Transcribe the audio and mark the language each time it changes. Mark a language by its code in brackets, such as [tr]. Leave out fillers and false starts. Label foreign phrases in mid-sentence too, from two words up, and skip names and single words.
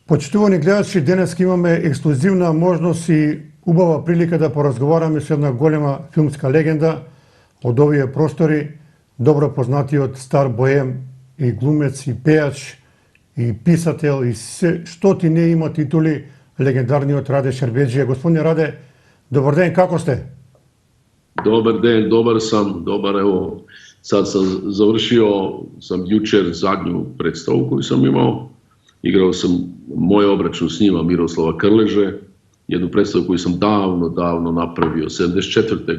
[mk] Почитувани гледачи, денес имаме ексклузивна можност и убава прилика да поразговараме со една голема филмска легенда од овие простори, добро познатиот стар боем и глумец, и пејач, и писател, и што ти не има титули, легендарниот Раде Шербеджија. Господине Раде, добар ден, како сте? [hr] Dobar den, dobar sam, evo, sad sam završio, jučer zadnju predstavu koju sam imao, igrao sam moj obračun s njima, Miroslava Krleže, jednu predstavu koju sam davno napravio, 74.